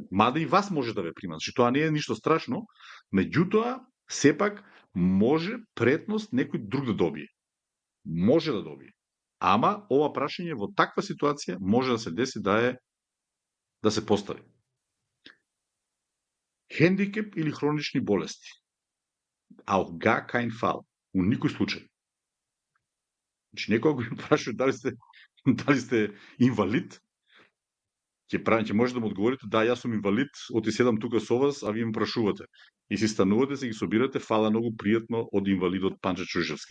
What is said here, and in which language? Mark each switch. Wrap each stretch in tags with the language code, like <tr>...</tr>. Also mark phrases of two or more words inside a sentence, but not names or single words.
<mk>Мада и вас може да ве примат. Значи, тоа не е ништо страшно, меѓутоа, сепак, може предност некој друг да добие. Може да добие. Ама, ова прашање во таква ситуација може да се деси да се постави. Хендикеп или хронични болести.</mk> <de>Auf gar kein Fall.</de> <mk>У никој случај. Значи, некој го прашува дали сте инвалид, ќе може да му одговорите, да, јас сум инвалид, оти седам тука со вас, а вие ме прашувате. И си станувате, се ги собирате, фала многу пријатно од инвалидот Панче Чаушевски.</mk>